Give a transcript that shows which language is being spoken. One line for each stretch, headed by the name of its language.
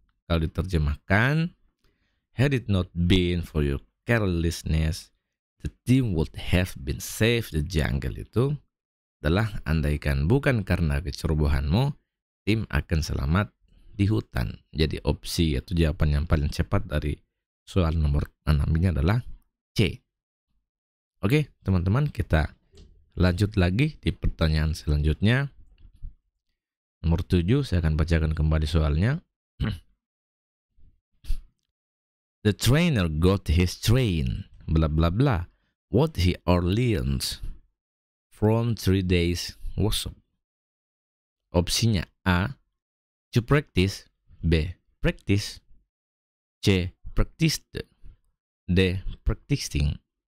Indonesian: Kalau diterjemahkan,
English: had it not been for your carelessness, the team would have been saved the jungle.
Indonesian: Itu adalah andaikan bukan karena kecerobohanmu, tim akan selamat di hutan. Jadi opsi atau jawaban yang paling cepat dari soal nomor 6 ini adalah C. Oke, teman-teman, kita lanjut lagi di pertanyaan selanjutnya. Nomor 7, saya akan bacakan kembali soalnya.
English: The trainer got his train, bla bla bla, what he or learns from 3 days workshop.
Indonesian: Opsinya A, to practice, B, practice, C, practiced, D, practicing.